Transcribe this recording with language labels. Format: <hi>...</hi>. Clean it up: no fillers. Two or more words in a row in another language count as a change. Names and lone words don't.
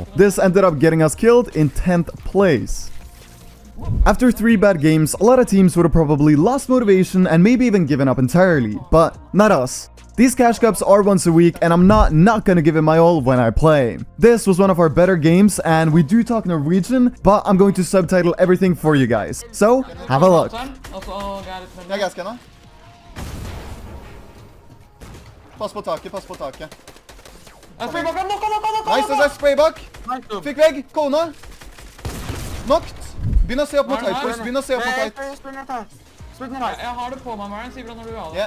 <en>This ended up getting us killed in 10th place. After 3 bad games, a lot of teams would have probably lost motivation and maybe even given up entirely, but not us. These cash cups are once a week, and I'm not gonna give it my all when I play. This was one of our better games, and we do talk Norwegian, but I'm going to subtitle everything for you guys. So, have a look.</en> <no>Jeg gasker nå. Pass på taket, pass på taket. Nice, det er spraybak. Fikk vegg, kona.</no> <en>Knocked.</en> <no>Begynn å se opp mot tight, boys. Begynn å se opp mot tight. Jeg har det på meg, Maren. Si fra når du vil ha det.</no>